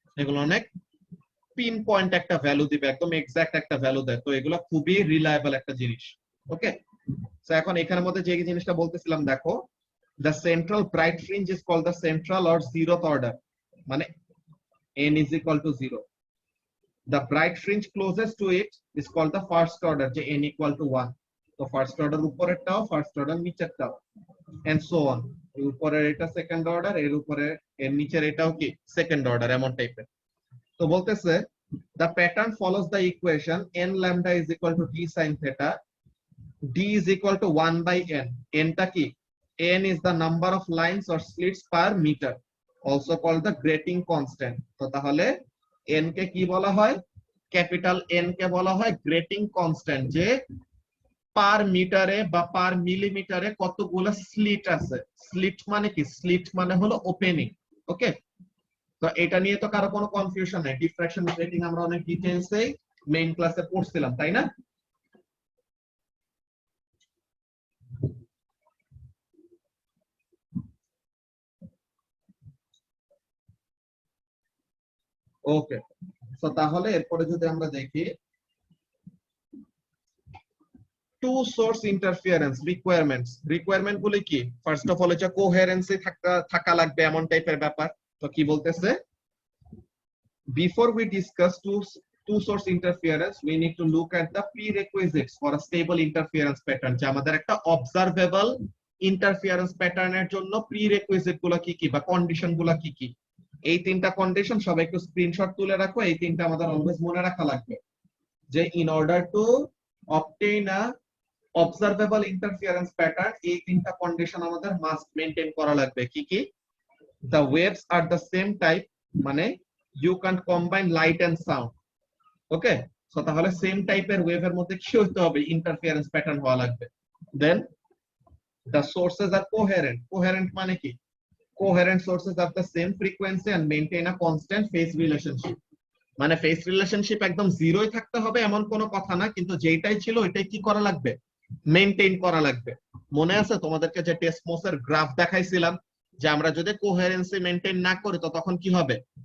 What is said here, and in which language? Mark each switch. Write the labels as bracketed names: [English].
[Bangla] এগুলো অনেক pin point একটা ভ্যালু দিবে, একদম এক্সাক্ট একটা ভ্যালু দেয়, তো এগুলো খুবই রিলায়েবল একটা জিনিস। ওকে, তো এখন এখানের মধ্যে যে জিনিসটা বলতেছিলাম দেখো, [English] the central bright fringe is called the central or zeroth order, মানে n is equal to 0. The bright fringe closest to it is called the first order, যে n equal to 1. [Bangla] তো first order উপরেরটাও, first order নিচেরটাও, [English] and so on. [Bangla] এর উপরের এটা second order, এর উপরে এর নিচের এটাও কি সেকেন্ড অর্ডার, এমন টাইপের। তো বলতেছে [English] the pattern follows the equation n lambda is equal to d sin theta, d is equal to 1 by n. n টা কি? n is the number of lines or slits per meter, also called the grating constant. [Bangla] তো তাহলে n কে কি বলা হয়? Capital n কে বলা হয় grating constant, যে পার মিটারে বা পার মিলিমিটারে কতগুলো স্লিট আছে। স্লিট মানে কি? স্লিট মানে হলো ওপেনিং। ওকে, তো এটা নিয়ে তো কারো কোনো কনফিউশন নেই, ডিফ্রাকশন গ্রেটিং আমরা অনেক ডিটেইলসে মেইন ক্লাসে পড়ছিলাম, তাই না? ওকে, তো তাহলে এরপরে যদি আমরা দেখি to source interference requirements, requirement গুলি কি? ফার্স্ট অফ অল হচ্ছে কোহেরেন্সি থাকা লাগবে এমন টাইপের ব্যাপার। [English] তো কি বলতেছে, before we discuss two source interference we need to look at the prerequisites for a stable interference pattern, [Bangla] যে আমাদের একটা observable interference pattern এর জন্য prerequisite গুলো কি কি [English] বা কন্ডিশন গুলো কি কি। [Bangla] এই তিনটা কন্ডিশন সবাই একটু স্ক্রিনশট তুলে রাখো, এই তিনটা আমাদের অলওয়েজ মনে রাখা লাগবে, যে [English] in order to obtain a observable interference pattern [Bangla] এই তিনটা কন্ডিশন আমাদের মাস্ট মেইনটেইন করা লাগবে। কি কি? [English] the waves are the same type, [Bangla] মানে [English] you can combine light and sound, okay? [Bangla] So তাহলে সেম টাইপের ওয়েভের মধ্যে কি হতে হবে? ইন্টারফিয়ারেন্স প্যাটার্ন হওয়া লাগবে। দেন [English] the sources are coherent, coherent [Bangla] মানে কি? [English] coherent sources have the same frequency and maintain a constant phase relationship, [Bangla] মানে ফেজ রিলেশনশিপ একদম জিরোই থাকতে হবে এমন কোনো কথা না, কিন্তু যেটাই ছিল ওইটাই কি করা লাগবে? মেইনটেইন করা লাগবে। মনে আছে তোমাদেরকে যে টেসমোসের গ্রাফ দেখাইছিলাম, যে আমরা যদি কোহেরেন্সি মেইনটেইন না করি তো তখন কি হবে?